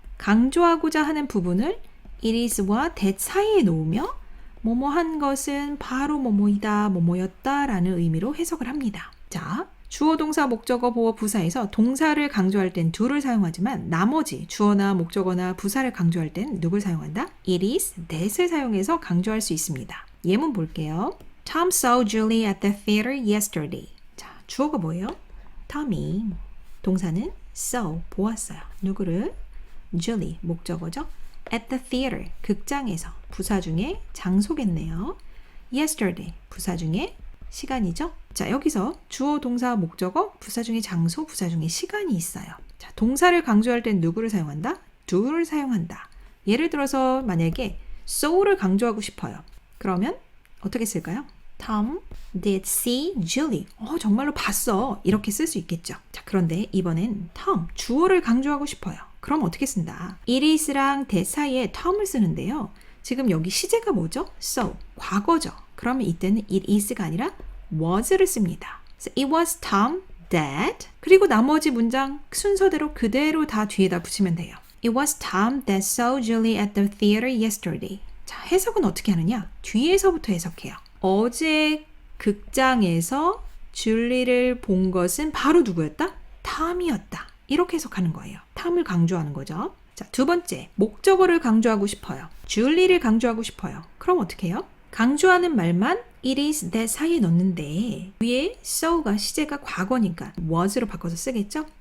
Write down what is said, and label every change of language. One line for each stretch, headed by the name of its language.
Korean: 강조하고자 하는 부분을 it is와 that 사이에 놓으며 뭐뭐한 것은 바로 뭐뭐이다, 뭐뭐였다 라는 의미로 해석을 합니다. 자, 주어, 동사, 목적어, 보어, 부사에서 동사를 강조할 땐 do를 사용하지만 나머지 주어나 목적어나 부사를 강조할 땐 누굴 사용한다? It is that을 사용해서 강조할 수 있습니다. 예문 볼게요.
English: Tom saw Julie at the theater yesterday.
Korean: 자, 주어가 뭐예요? Tom이. 동사는 saw, 보았어요. 누구를? Julie, 목적어죠.
English: At the theater,
Korean: 극장에서. 부사 중에 장소겠네요. Yesterday, 부사 중에 시간이죠. 자, 여기서 주어, 동사, 목적어, 부사 중에 장소, 부사 중에 시간이 있어요. 자, 동사를 강조할 땐 누구를 사용한다? do를 사용한다. 예를 들어서 만약에 saw를 강조하고 싶어요. 그러면 어떻게 쓸까요?
English: Tom did see Julie.
Korean: 정말로 봤어. 이렇게 쓸 수 있겠죠. 자, 그런데 이번엔 Tom, 주어를 강조하고 싶어요. 그럼 어떻게 쓴다? It is랑 that 사이에 Tom을 쓰는데요. 지금 여기 시제가 뭐죠? So, 과거죠. 그러면 이때는 it is가 아니라 was를 씁니다.
English: So it was Tom that.
Korean: 그리고 나머지 문장 순서대로 그대로 다 뒤에다 붙이면 돼요.
English: It was Tom that saw Julie at the theater yesterday.
Korean: 자, 해석은 어떻게 하느냐? 뒤에서부터 해석해요. 어제 극장에서 줄리를 본 것은 바로 누구였다? 탐이었다. 이렇게 해석하는 거예요. 탐을 강조하는 거죠. 자, 두 번째, 목적어를 강조하고 싶어요. 줄리를 강조하고 싶어요. 그럼 어떻게 해요? 강조하는 말만 it is that 사이에 넣는데 위에 so가 시제가 과거니까 was로 바꿔서 쓰겠죠?